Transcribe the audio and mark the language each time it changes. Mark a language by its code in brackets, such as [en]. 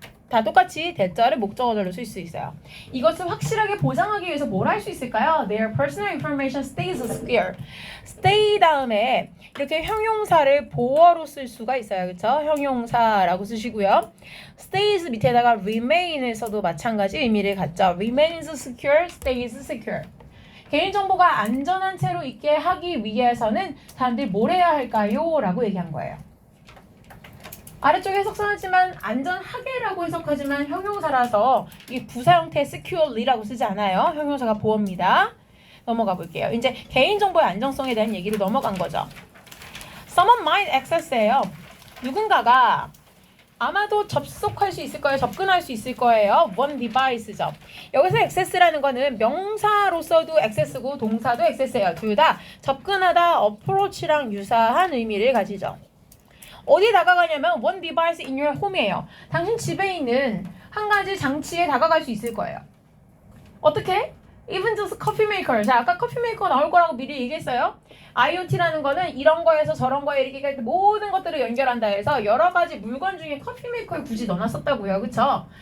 [ko] 다 똑같이 대자를 목적어절로 쓸 수 있어요. 이것을 확실하게 보장하기 위해서 뭘 할 수 있을까요? [en] Their personal information stays secure. [ko] stay 다음에 이렇게 형용사를 보어로 쓸 수가 있어요. 그쵸? 형용사라고 쓰시고요. stays 밑에다가 remain을 써도 마찬가지 의미를 갖죠. [en] remains secure, stays secure. [ko] 개인정보가 안전한 채로 있게 하기 위해서는 사람들이 뭘 해야 할까요? 라고 얘기한 거예요. 아래쪽에 해석서였지만 안전하게라고 해석하지만 형용사라서 이 부사 형태의 securely라고 쓰지 않아요. 형용사가 보어입니다. 넘어가 볼게요. 이제 개인정보의 안정성에 대한 얘기를 넘어간 거죠. [en] Someone might access예요. [ko] 누군가가 아마도 접속할 수 있을 거예요. 접근할 수 있을 거예요. [en] one device [ko] 죠. 여기서 access라는 거는 명사로서도 access고 동사도 access예요. 둘 다 접근하다, approach랑 유사한 의미를 가지죠. 어디 다가가냐면 [en] one device in your home이에요. [ko] 당신 집에 있는 한 가지 장치에 다가갈 수 있을 거예요. 어떻게? [en] Even just coffee maker. [ko] 자, 아까 커피 메이커 나올 거라고 미리 얘기했어요. IoT라는 거는 이런 거에서 저런 거에 이렇게 모든 것들을 연결한다 해서 여러 가지 물건 중에 커피 메이커를 굳이 넣어놨었다고요. 그쵸?